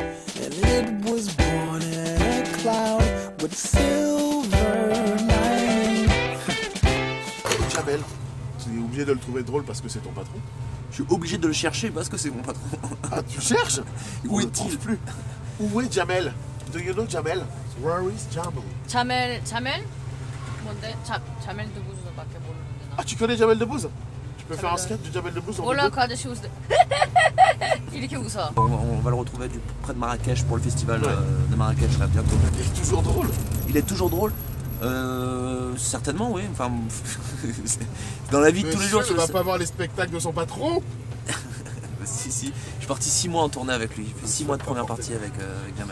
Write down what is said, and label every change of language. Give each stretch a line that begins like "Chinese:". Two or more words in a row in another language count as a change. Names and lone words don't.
French: Jamel, tu es obligé de le trouver drôle parce que c'est ton patron? Je suis obligé de le chercher parce que c'est mon patron. Ah, tu cherches? Où est-il plus? Où est Jamel?
English: Do you know Jamel? Where is Jamel?
Korean: 자멜? 뭔데? 자멜 드부즈밖에 모르는데 나.
French: Ah, tu connais Jamel Debbouze? Tu peux faire un sketch de Jamel Debbouze en
Korean: 몰라 그 아저씨 웃을 때 이렇게 웃어.
French: On va le retrouver près de Marrakech pour le festival de Marrakech là bientôt. Il est toujours drôle. Il est toujours drôle. Certainement, oui. Enfin, dans la vie de tous les jours. Tu vas pas voir les spectacles de son patron? Si. Je suis parti 6 mois en tournée avec lui. J'ai fait 6 mois de première partie avec Jamel.